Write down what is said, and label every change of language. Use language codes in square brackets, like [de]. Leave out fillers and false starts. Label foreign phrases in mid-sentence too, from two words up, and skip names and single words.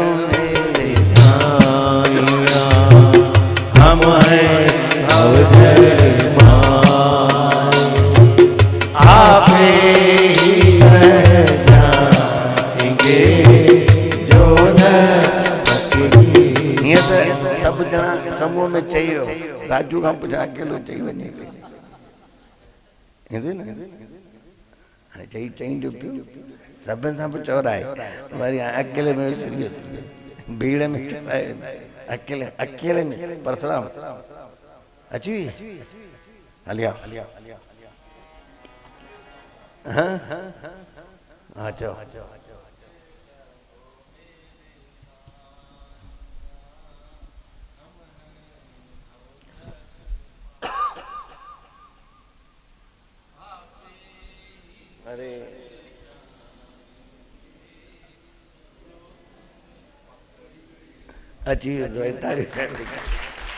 [hi] मेरे साईं हम हैं भवजल माहे। आपे ही बह जाएंगे जो न पकड़ी। [sd] हीअं त सभु ॼणा समूह में चई वियो, राजू खां पुछां अकेलो चई वञे ईंदे न हाणे चई जो पियो सभिनि सां बि चौराए वरी अकेले में विसरी भीड़ में अकेले अकेले में परसराम अची हलिया हाँ हाँ चओ अरे अची वियो तारीफ़